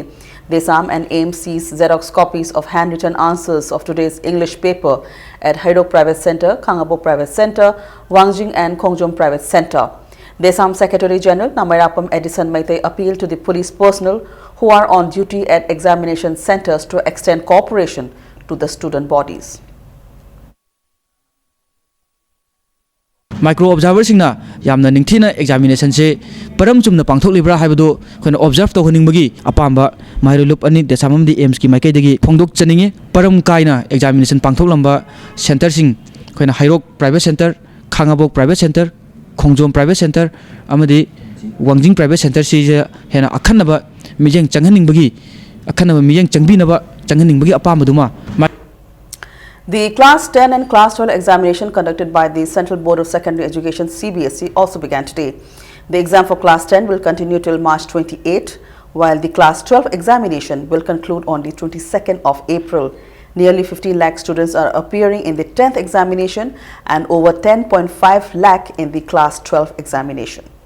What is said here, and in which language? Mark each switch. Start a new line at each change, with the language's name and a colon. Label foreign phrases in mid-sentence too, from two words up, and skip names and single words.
English: Desam and AIM seized Xerox copies of handwritten answers of today's English paper at Haidok Private Center, Kangabo Private Center, Wangjing and Kongjom Private Center. Desam Secretary General Namayapam Edison Maite appealed to the police personnel who are on duty at examination centers to extend cooperation to the student bodies. Micro observer
Manipuri: singna yamna ningthina examination se param chumna pangthoklibra haibadu khona observe to honingbagi apamba mahirup ani desamamdi aims ki maikai dagi phongdok chaninge param kaina examination pangthoklamba center sing khona Hairok Private Center, Khangabok Private Center, Kongjom Private Center amadi Wangjing Private Center si hena akhanaba mijeng changhaningbagi akhanaba mijeng changbinaba changhaningbagi apamba duma.
English: The Class 10 and Class 12 examination conducted by the Central Board of Secondary Education CBSE also began today. The exam for Class 10 will continue till March 28, while the Class 12 examination will conclude on the 22nd of April. Nearly 15 lakh students are appearing in the 10th examination and over 10.5 lakh in the Class 12 examination.